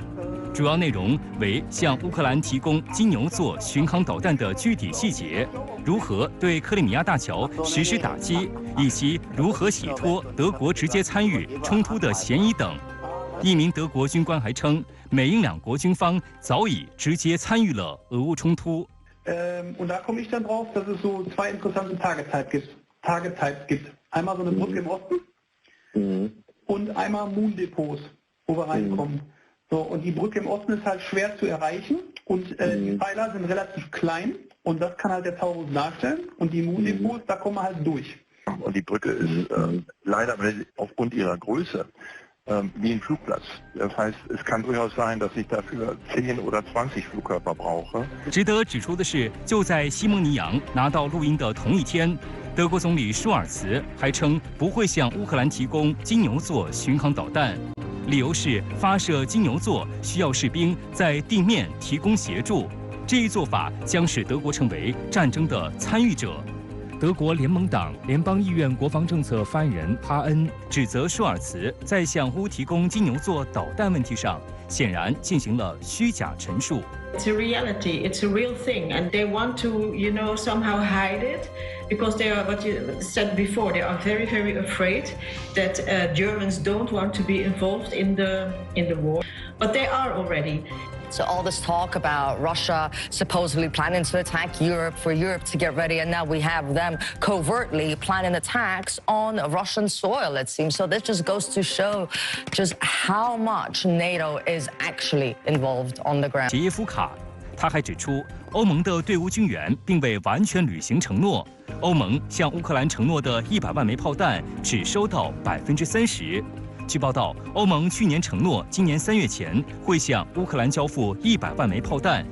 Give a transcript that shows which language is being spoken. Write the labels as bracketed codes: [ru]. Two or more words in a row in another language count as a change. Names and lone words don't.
[zh] 主要内容为向乌克兰提供金牛座巡航导弹的具体细节，如何对克里米亚大桥实施打击，以及如何洗脱德国直接参与冲突的嫌疑等。一名德国军官还称，美英两国军方早已直接参与了俄乌冲突。 [de] Und da komme ich dann drauf, dass es so 2 interessante Target-Types gibt. Einmal so eine Brücke im Osten und einmal Moon-Depots, wo wir reinkommen. So, und die Brücke im Osten ist halt schwer zu erreichen und die Pfeiler sind relativ klein und das kann halt der Taurus darstellen und die Moondepots, da kommen wir halt durch. Und die Brücke ist leider aufgrund ihrer Größe wie ein Flugplatz. Das heißt, es kann durchaus sein, dass ich dafür 10 oder 20 Flugkörper brauche. [zh] 值得指出的是，就在西蒙尼扬拿到录音的同一天，德国总理舒尔茨还称不会向乌克兰提供金牛座巡航导弹，理由是发射金牛座需要士兵在地面提供协助，这一做法将使德国成为战争的参与者。德国联盟党联邦议院国防政策发言人哈恩指责舒尔茨在向乌提供金牛座导弹问题上，显然进行了虚假陈述。 [en] It's a reality. It's a real thing, and they want to, somehow hide it, because they are, what you said before, they are very, very afraid that Germans don't want to be involved in the war, but they are already. So all this talk about Russia supposedly planning to attack Europe for Europe to get ready, and now we have them covertly planning attacks on Russian soil, it seems. So this just goes to show just how much NATO is actually involved on the ground. [zh] 杰耶夫卡，他还指出，欧盟的队伍军援并未完全履行承诺，欧盟向乌克兰承诺的100万枚炮弹只收到30%。据报道，欧盟去年承诺今年3月前会向乌克兰交付100万枚炮弹。